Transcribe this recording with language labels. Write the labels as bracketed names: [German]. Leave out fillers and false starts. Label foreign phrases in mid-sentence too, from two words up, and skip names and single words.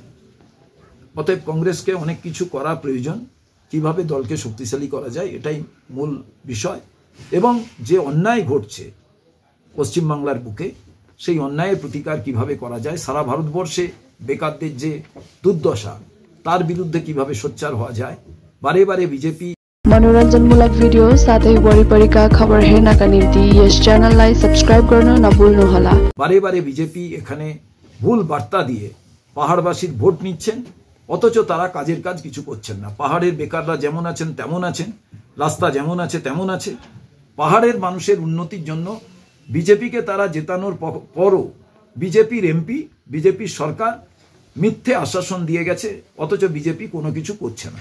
[Bangla] অতএব কংগ্রেসকে অনেক কিছু করা প্রয়োজন, কিভাবে দলকে শক্তিশালী করা যায়, এটাই মূল বিষয়। এবং যে অন্যায় ঘটছে পশ্চিমবাংলার বুকে, সেই অন্যায়ের প্রতিকার কিভাবে করা যায়, সারা ভারতবর্ষে বেকারদের যে দুর্দশা, তার বিরুদ্ধে কিভাবে সোচ্চার হওয়া যায়। বারে বারে বিজেপি [Nepali] मनोरञ्जनमूलक भिडियो साथै वरिपरिका खबर हेर्नका निम्ति यस च्यानललाई सब्स्क्राइब गर्न नभुल्नुहोला। [Bangla] বারে বারে বিজেপি এখানে ভুল বার্তা দিয়ে পাহাড়বাসীর ভোট নিচ্ছেন, অথচ তারা কাজের কাজ কিছু করছেন না। পাহাড়ের বেকাররা যেমন আছেন তেমন আছেন, রাস্তা যেমন আছে তেমন আছে। পাহাড়ের মানুষের উন্নতির জন্য বিজেপিকে তারা জেতানোর পরও বিজেপির এমপি, বিজেপির সরকার মিথ্যে আশ্বাসন দিয়ে গেছে, অথচ বিজেপি কোনো কিছু করছে না।